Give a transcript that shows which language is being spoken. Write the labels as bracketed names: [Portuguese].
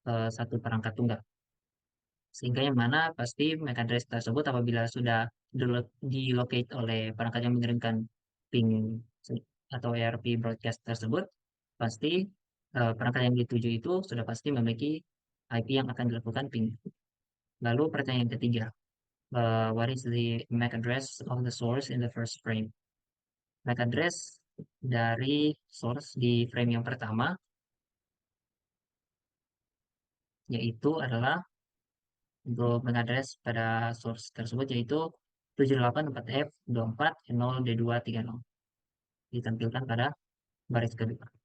[Indonesian] satu perangkat tunggal, sehingga yang mana pasti MAC address tersebut apabila sudah di-locate oleh perangkat yang mengirimkan ping atau ARP broadcast tersebut, pasti perangkat yang dituju itu sudah pasti memiliki IP yang akan dilakukan ping. Lalu pertanyaan ketiga, [English] what is the MAC address of the source in the first frame? [Indonesian] MAC address dari source di frame yang pertama yaitu adalah, untuk MAC address pada source tersebut yaitu 784F24N0D230, ditampilkan pada baris kedua.